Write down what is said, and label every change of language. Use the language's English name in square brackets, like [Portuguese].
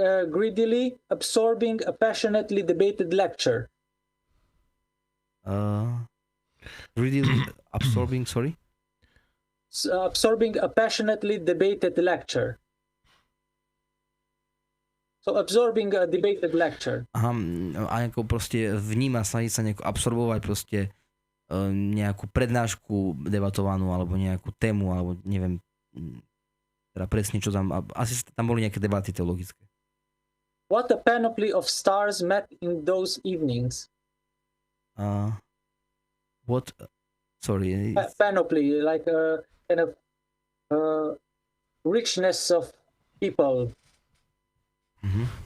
[English] Greedily absorbing a passionately debated lecture. Greedily absorbing, sorry? Absorbing a passionately debated lecture. So absorbing a debated lecture. [Slovak] Aha, a ako proste vníma, snaží sa nejako absorbovať proste nejakú prednášku debatovanú alebo nejakú tému, alebo neviem teda presne čo tam, asi tam boli nejaké debaty teologické. [English] What a panoply of stars met in those evenings. What? Sorry. Panoply, like a kind of richness of people. Mm-hmm.